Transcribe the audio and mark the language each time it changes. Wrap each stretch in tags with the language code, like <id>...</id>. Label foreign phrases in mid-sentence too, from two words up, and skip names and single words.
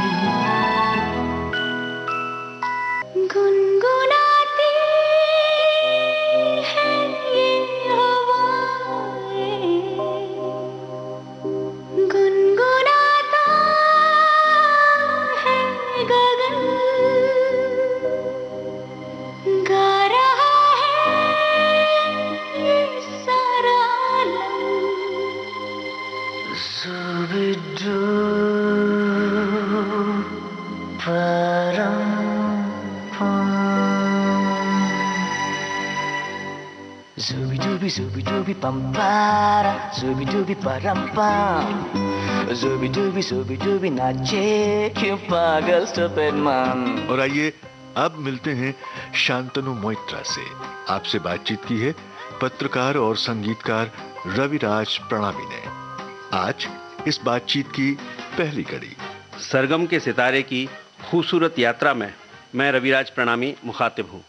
<hi>गुनगुनाती है ये हवाएं, गुनगुनाता है गगन, गा रहा है ये सारा आलम। So Zooby dooby zooby dooby pam para, zooby dooby param pam, zooby dooby नाचे क्यों पागल</hi> <en>stupid man।</en> <hi>और आइए अब मिलते हैं शांतनु मोइत्रा से। आपसे बातचीत की है पत्रकार और संगीतकार रविराज प्रणामी ने। आज इस बातचीत की पहली कड़ी। सरगम के सितारे की खूबसूरत यात्रा में मैं रविराज प्रणामी मुखातिब हूँ।</hi>